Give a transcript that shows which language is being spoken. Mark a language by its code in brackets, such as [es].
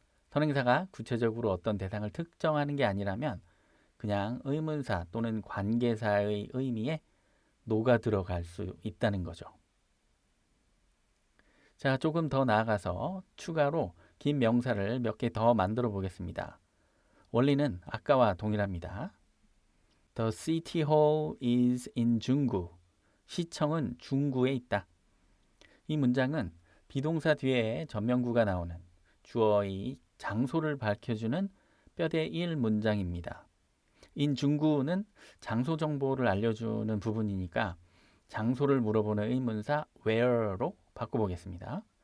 [ko] 선행사가 구체적으로 어떤 대상을 특정하는 게 아니라면 그냥 의문사 또는 관계사의 의미에 녹아 들어갈 수 있다는 거죠. 자, 조금 더 나아가서 추가로 긴 명사를 몇 개 더 만들어 보겠습니다. 원리는 아까와 동일합니다. [en] The city hall is in 중구. [ko] 시청은 중구에 있다. 이 문장은 비동사 뒤에 전명구가 나오는 주어의 장소를 밝혀주는 뼈대 1 문장입니다. in 중구는 장소 정보를 알려주는 부분이니까 장소를 물어보는 의문사 where로 바꿔보겠습니다.